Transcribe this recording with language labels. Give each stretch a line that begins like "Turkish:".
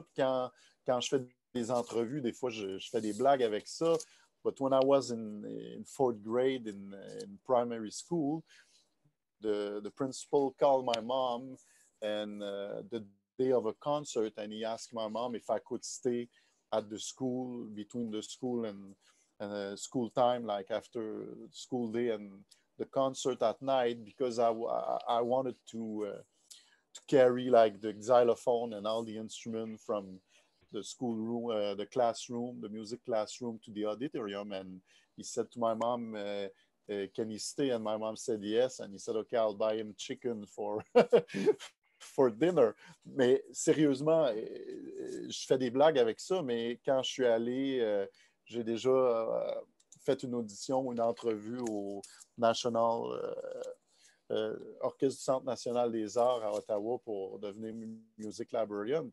French: Puis quand je fais des entrevues, des fois, je fais des blagues avec ça.
English: But when I was in fourth grade in primary school, the principal called my mom and the day of a concert, and he asked my mom if I could stay at the school between the school and school time, like after school day and the concert at night, because I wanted to carry like the xylophone and all the instruments from the schoolroom, the classroom, the music classroom to the auditorium. And he said to my mom, can he stay? And my mom said yes. And he said, okay, I'll buy him chicken for for dinner.
French: Mais sérieusement, je fais des blagues avec ça, mais quand je suis allé, j'ai déjà fait une audition ou une entrevue au National Orchestre du Centre national des arts à Ottawa pour devenir Music Librarian.